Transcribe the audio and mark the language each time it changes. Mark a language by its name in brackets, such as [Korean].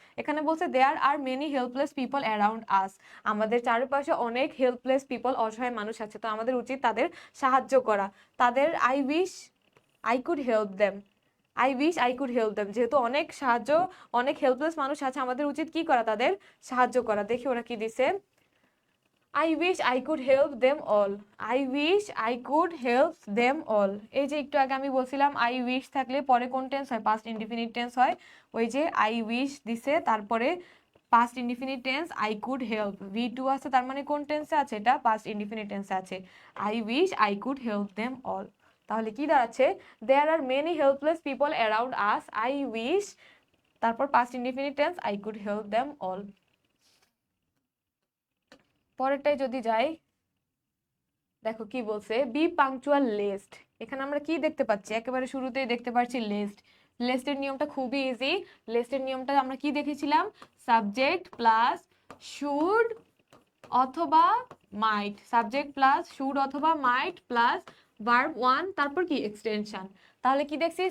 [Bangla] এখানে বলছে [English] There are many helpless people around us. [Bangla] আমাদের চারপাশে অনেক হেল্পলেস পিপল, অসহায় মানুষ আছে, তো আমাদের উচিত তাদের সাহায্য করা। তাদের [English] I wish I could help them. [Bangla] I wish I could help them, যেহেতু অনেক সাহায্য, অনেক হেল্পলেস মানুষ আছে, আমাদের উচিত কি করা? তাদের সাহায্য করা। দেখি ওরা কি দিছে। [English] I wish I could help them all. I wish I could help them all. [Bangla] এই যে একটু আগে আমি বলছিলাম I wish থাকলে পরে কোন টেন্স হয়? পাস্ট ইনডিফিনিট টেন্স হয়। ওই যে I wish দিছে, তারপরে past indefinite tense I could help, V2 আছে, তার মানে কোন টেন্সে আছে? এটা পাস্ট ইনডিফিনিট টেন্সে আছে। [English] I wish I could help them all. [Bangla] তাহলে কি দাঁড়াচ্ছে? [English] There are many helpless people around us. I wish, তারপর past indefinite tense I could help them all. [Bangla] পরেরটাই যদি যাই, দেখো কি বলছে, [English] Be punctual lest. [Bangla] এখানে আমরা কি দেখতে পাচ্ছি? একেবারে শুরুতেই দেখতে পাচ্ছি লেস্ট। লেস্টের নিয়মটা খুবই ইজি। লেস্টের নিয়মটা আমরা কি দেখেছিলাম? সাবজেক্ট প্লাস শুড অথবা মাইট, সাবজেক্ট প্লাস শুড অথবা মাইট প্লাস ভার্ব ওয়ান, তারপর কি? এক্সটেনশন। তাহলে কি দেখছি?